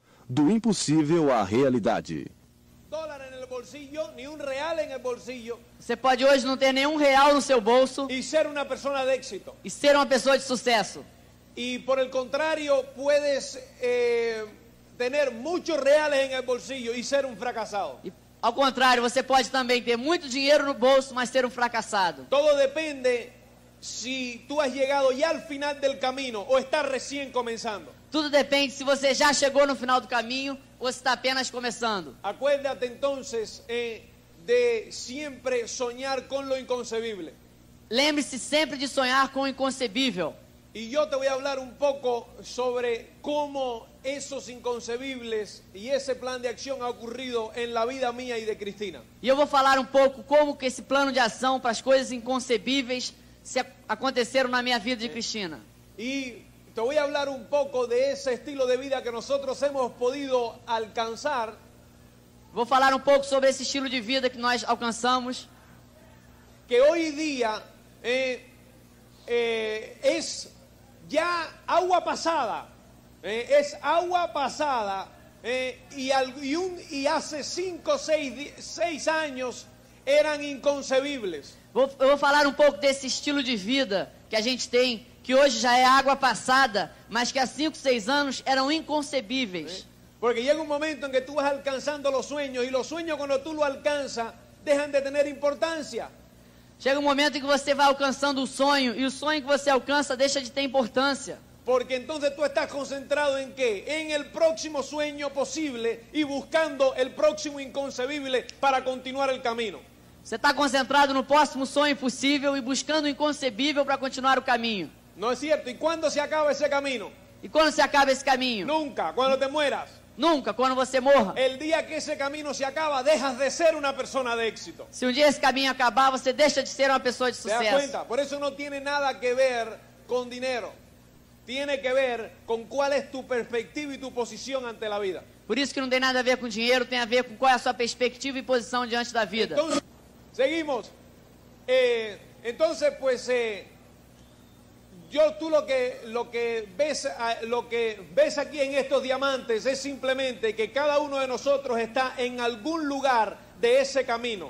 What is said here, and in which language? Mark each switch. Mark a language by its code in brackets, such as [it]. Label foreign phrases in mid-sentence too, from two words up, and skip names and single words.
[pt] do impossível à realidade. [es] Dólar en el bolsillo, ni un real en el bolsillo, [pt] Você pode hoje não ter nenhum real no seu bolso [es] y ser una persona de éxito. [pt] e ser uma pessoa de sucesso. [es] Y por el contrario, puedes tener muchos reales en el bolsillo y ser un fracasado. [pt] E, ao contrário, você pode também ter muito dinheiro no bolso, mas ser um fracassado. [es] Todo depende si tú has llegado ya al final del camino o estás recién comenzando. [pt] Tudo depende se você já chegou no final do caminho ou se está apenas começando. [es] Acuérdate entonces de siempre soñar con lo inconcebible. [pt] Lembre-se sempre de sonhar com o inconcebível. [es] Y yo te voy a hablar un poco sobre cómo esos inconcebibles y ese plan de acción ha ocurrido en la vida mía y de Cristina. [pt] E eu vou falar um pouco como que esse plano de ação para as coisas inconcebíveis aconteceram na minha vida de Cristina. [es] Y te voy a hablar un poco de ese estilo de vida que nosotros hemos podido alcanzar, [pt] Vou falar um pouco sobre esse estilo de vida que nós alcançamos, [es] que hoy día es ya agua pasada, es agua pasada, y hace 5 o 6 años eran inconcebibles. [pt] eu vou falar um pouco desse estilo de vida que a gente tem, que hoje já é água passada, mas que há 5, 6 anos eram inconcebíveis. [es] Porque llega un momento en que tú vas alcanzando los sueños, y los sueños cuando tú los alcanzas dejan de tener importancia. [pt] Chega um momento em que você vai alcançando o sonho, e o sonho que você alcança deixa de ter importância. [es] Porque entonces tú estás concentrado en ¿qué? En el próximo sueño posible y buscando el próximo inconcebible para continuar el camino. [pt] Você está concentrado no próximo sonho possível e buscando o inconcebível para continuar o caminho. [es] ¿No es cierto? ¿Y cuándo se acaba ese camino? [pt] E quando se acaba esse caminho? [es] Nunca, cuando te mueras. [pt] Nunca, quando você morra. [es] El día que ese camino se acaba, dejas de ser una persona de éxito. [pt] Se um dia esse caminho acabar, você deixa de ser uma pessoa de [es] ¿Te das [pt] sucesso. [es] cuenta? Por eso no tiene nada que ver con dinero. Tiene que ver con cuál es tu perspectiva y tu posición ante la vida. [pt] Por isso que não tem nada a ver com dinheiro, tem a ver com qual é a sua perspectiva e posição diante da vida. [es] Entonces, seguimos. Entonces, pues, tú lo que ves aquí en estos diamantes es simplemente que cada uno de nosotros está en algún lugar de ese camino.